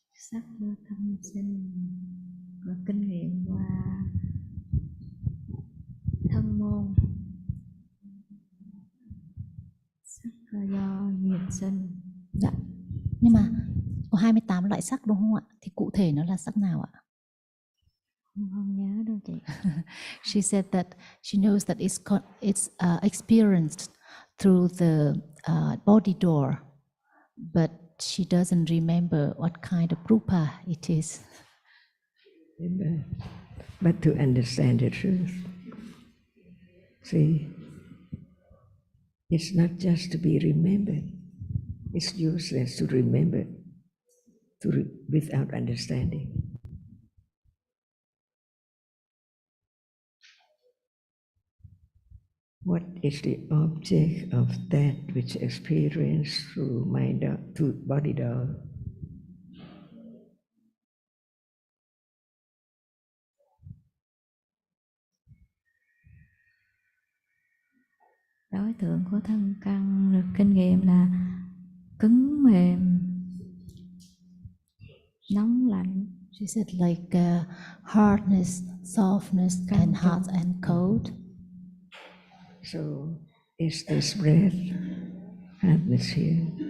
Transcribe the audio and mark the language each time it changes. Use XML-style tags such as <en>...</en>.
<vi>Sắc do tâm sinh và kinh nghiệm qua thân môn. Sắc do nghiệp sinh. Dạ. Nhưng mà có 28 loại sắc đúng không ạ? Thì cụ thể nó là sắc nào ạ? Không nhớ đâu chị.</vi> <en>She said that she knows that it's experienced through the body door, but she doesn't remember what kind of rupa it is. But to understand the truth, See, it's not just to be remembered. It's useless to remember without understanding. What is the object of that which experience through mind, through body doll?</en> <vi>Đối tượng của thân căn được kinh nghiệm là cứng mềm, nóng lạnh.</vi> <en>She said like hardness, softness, and hot and cold. So is this breath, hardness here?</en>